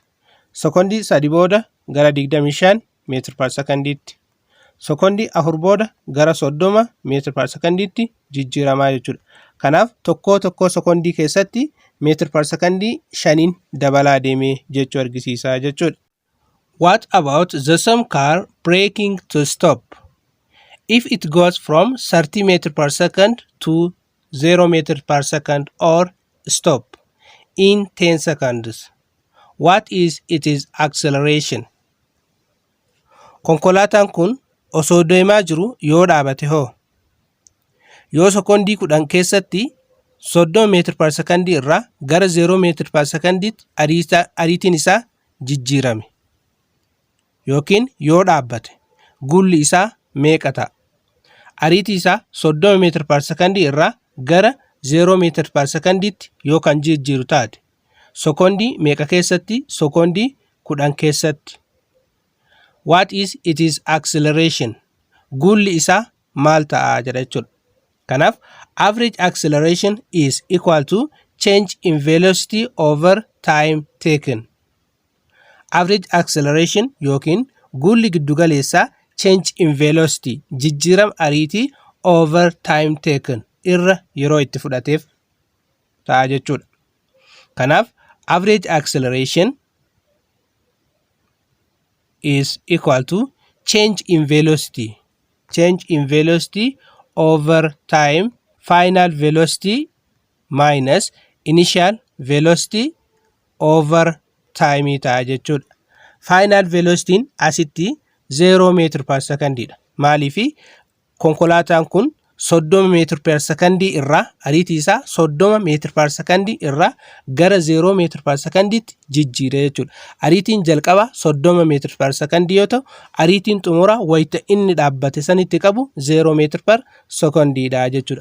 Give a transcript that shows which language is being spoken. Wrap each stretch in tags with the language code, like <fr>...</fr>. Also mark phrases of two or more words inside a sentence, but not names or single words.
<om>Sekondii sadi booda gara 25 meetira per secondiitti. Sekondii afur booda gara 30 meetira per secondiitti jijjiiramaa jechuudha. Kanaaf tokko sekondii keessatti meetira per secondii 5 dabalaa deemee jechuu argisiisa jechuudha.</om> <en>What about the same car braking to stop? If it goes from 30 meters per second to 0 meters per second or stop in 10 seconds, what is its acceleration?</en> <om>Konkolaataan kun osoo deemaa jiru yoo dhaabate hoo? Yoo sekondii 10 keessatti 30 meetira per second irraa gara 0 meetira per secondiitti ariitiin isaa jijjiirame yookiin yoo dhaabbate guulli isaa meeqa ta'a? Ariitii isaa 30 meetira per second irraa gara 0 meetira per secondiitti yoo kan jijjiiru taate sekondii meeqa keessatti? Sekondii 10 keessatti.</om> <en>What is its acceleration?</en> <om>Guulli isaa maal ta'a jedha jechuudha.</om> <en>Kanaaf average acceleration is equal to change in velocity over time taken. Average acceleration</en> <om>yookiin guulli giddugaleessaa</om> <en>change in velocity</en> <om>jijjiirama ariitii</om> <en>over time taken</en> <om>irra yeroo itti fudhateef ta'a jechuudha. Kanaaf</om> <en>average acceleration is equal to change in velocity over time</en> <om>final velocity minus initial velocity over time ta'a jechuudha.</om> <en>Final velocity</en> <om>asitti 0 meetira per secondiidha. Maaliifi konkolaataan kun 30 meetira per secondii irraa ariitii isaa 30 meetira per secondii irraa gara 0 meetira per secondiitti jijjiire jechuudha. Ariitiin jalqaba 30 meetira per secondii yoo ta'u, ariitiin xumura wayita inni dhaabbate sanitti qabu 0 meetira per secondiidha jechuudha.</om>